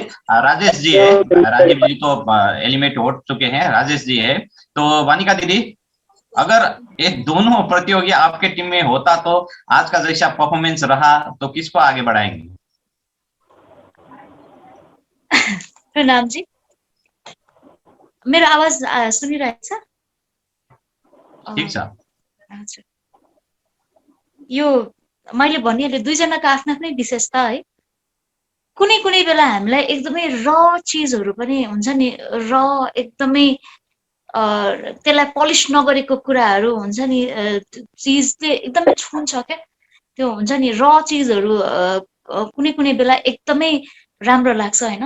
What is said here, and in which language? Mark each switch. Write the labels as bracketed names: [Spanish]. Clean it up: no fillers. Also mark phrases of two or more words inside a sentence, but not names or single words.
[Hindi] राजेश जी है, राजीव जी तो एलिमिनेट हो चुके हैं, राजेश जी है। तो वानिका दीदी, अगर एक दोनों प्रतियोगी आपके टीम में होता तो आज का जैसा परफॉर्मेंस रहा तो किसको आगे बढ़ाएंगे? [Nepali] प्रणाम जी, मेरो आवाज सुनिरहेको छ? ठीक छ। हजुर, यो मैले भनिहालेँ दुईजनाको आफ्नो आफ्नै विशेषता है। कुनै कुनै बेला हामीलाई एकदमै र चिजहरू पनि हुन्छ नि, र एकदमै त्यसलाई पलिस नगरेको कुराहरू हुन्छ नि, चिजले एकदमै छुन्छ क्या, त्यो हुन्छ नि र चिजहरू कुनै कुनै बेला एकदमै राम्रो लाग्छ होइन।